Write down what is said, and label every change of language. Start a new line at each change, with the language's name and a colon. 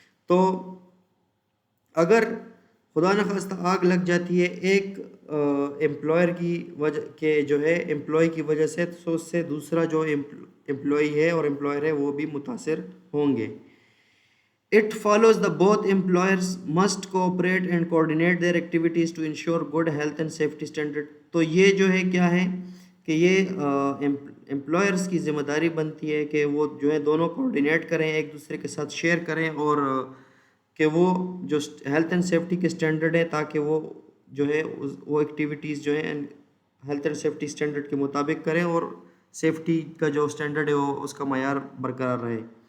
Urdu: تو اگر خدا نخواستہ آگ لگ جاتی ہے ایک امپلائر کی وجہ کے جو ہے امپلائی کی وجہ سے، تو اس سے دوسرا جو امپلائی ہے اور امپلائر ہے وہ بھی متاثر ہوں گے.
English: It follows that both employers must cooperate and coordinate their activities to ensure good health and safety standard.
Urdu: تو یہ جو ہے کیا ہے کہ یہ امپلائرس کی ذمہ داری بنتی ہے کہ وہ جو ہے دونوں کوآرڈینیٹ کریں، ایک دوسرے کے ساتھ شیئر کریں، اور کہ وہ جو ہیلتھ اینڈ سیفٹی کے اسٹینڈرڈ ہے تاکہ وہ جو ہے وہ ایکٹیویٹیز جو ہیں ہیلتھ اینڈ سیفٹی اسٹینڈرڈ کے مطابق کریں اور سیفٹی کا جو اسٹینڈرڈ ہے وہ اس کا معیار برقرار رہے.